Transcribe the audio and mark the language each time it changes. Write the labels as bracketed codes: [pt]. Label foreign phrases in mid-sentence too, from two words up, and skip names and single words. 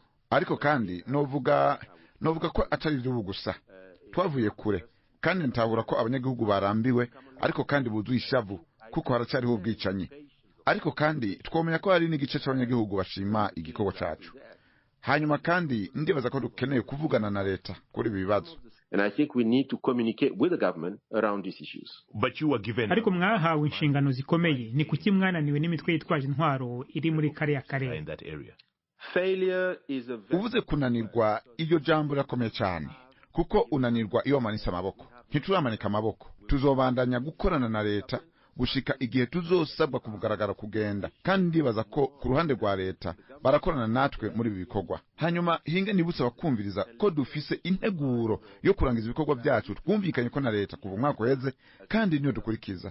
[rn] Ariko kandi novuga ko atari byo gusa, twavuye kure kandi ntabura ko abanyagihugu barambiwe, ariko kandi buzuye ishavu kuko haracyariho ubwicanyi. Ariko kandi twomenya ko hari n'igice cy'abanyagihugu bashima igikorwa cyacu. Hanyuma kandi ndibaza ko dukeneye kuvugana na leta kuri ibi bibazo. [en] And I think we need to communicate with the government around these issues. But you were given [rn] ariko mwahawe inshingano zikomeye, ni kuki mwananiwe n'imitwe yitwaje intwaro iri muri kariya karere? [en] in that area. Failure is a [rn] Uvuze kunanirwa, iyo jambo rakomeye cyane, kuko unanirwa iyo manisa amaboko. Ntituramanika amaboko, tuzobandanya gukorana na leta gushika igihe tuzosabwa kubugaragara kugenda. Kandi ndibaza ko ku ruhande rwa leta barakorana natwe muri ibi bikorwa. Hanyuma hinge nibutse bakumviriza ko dufise integuro yo kurangiza ibikorwa byacu twumvikanye ko na leta kuva umwaka uheze, kandi niyo dukurikiza.